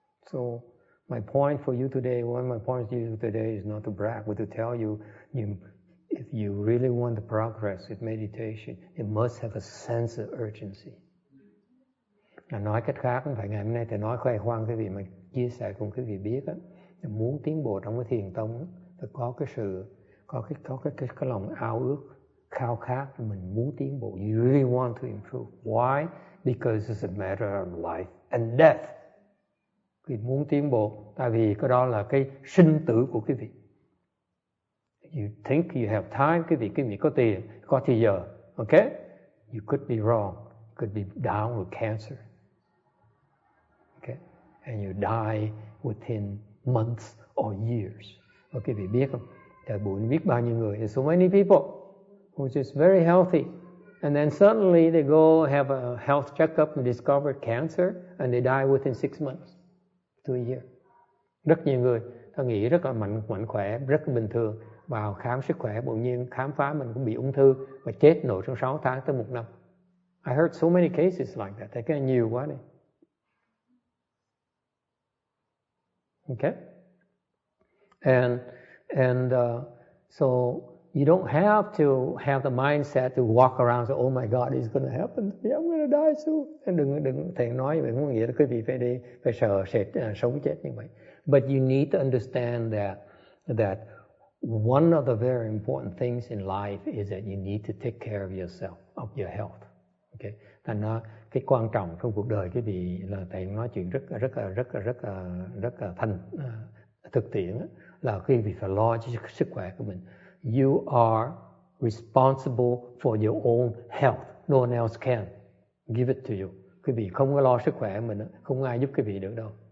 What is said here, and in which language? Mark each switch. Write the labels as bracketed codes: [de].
[en] So my point for you today, one of my points to you today is not to brag, but to tell you, if you really want to progress with meditation, you must have a sense of urgency. [vi] Nói cách khác, không phải ngày hôm nay thì nói khoe khoang quý vị, mà chia sẻ cùng quý vị biết á, muốn tiến bộ trong cái thiền tông phải có cái sự, có cái lòng ao ước, khao khát, mình muốn tiến bộ. [en] You really want to improve. Why? Because it's a matter of life and death. [vi] Quý vị muốn tiến bộ, tại vì cái đó là cái sinh tử của quý vị. [en] You think you have time, [vi] quý vị có tiền, có thời giờ, okay? [en] You could be wrong, could be down with cancer, okay? And you die within months or years. [vi] Và quý vị biết không? Thời buổi biết bao nhiêu người, [en] there's so many people who are just very healthy, and then suddenly they go have a health checkup and discover cancer, and they die within 6 months to a year. [vi] Rất nhiều người, ta nghĩ rất là mạnh khỏe, rất là bình thường, vào khám sức khỏe, bỗng nhiên khám phá mình cũng bị ung thư và chết nội trong 6 tháng tới 1 năm. [en] I heard so many cases like that. [vi] Thấy cái nhiều quá này. [en] Okay? And so you don't have to have the mindset to walk around and say, oh my God, it's going to happen. Yeah, I'm going to die soon. [vi] Đừng thầy nói vậy, không nghĩa là quý vị phải đi, phải sợ sệt sống chết như vậy. [en] But you need to understand that one of the very important things in life is that you need to take care of yourself, of your health. Okay? [vi] Thành ra cái quan trọng trong cuộc đời quý vị là thầy nói chuyện rất là thực tiễn là quý vị phải lo cho sức khỏe của mình. [en] You are responsible for your own health. No one else can give it to you. [vi] Quý vị không có lo sức khỏe mình, không ai giúp quý vị được đâu.